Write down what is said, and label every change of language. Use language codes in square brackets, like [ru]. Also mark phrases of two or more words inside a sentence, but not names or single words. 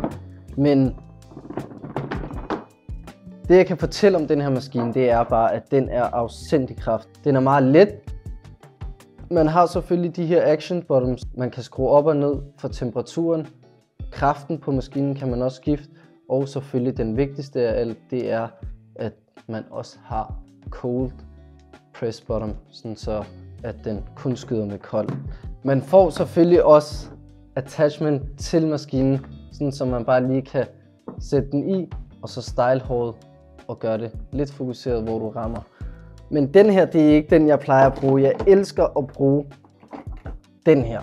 [da] Men det jeg kan fortælle om den her maskine, det er bare, at den er afsindig kraft. Den er meget let. Man har selvfølgelig de her [en] action buttons, [da] man kan skrue op og ned for temperaturen. Kraften på maskinen kan man også skifte. Og selvfølgelig den vigtigste af alt, det er, at man også har [en] cold press button, [da] sådan så at den kun skyder med kold. Man får selvfølgelig også attachment til maskinen. sådan så man bare lige kan sætte den i, og så style håret og gøre det lidt fokuseret, hvor du rammer. Men den her, det er ikke den, jeg plejer at bruge. Jeg elsker at bruge den her.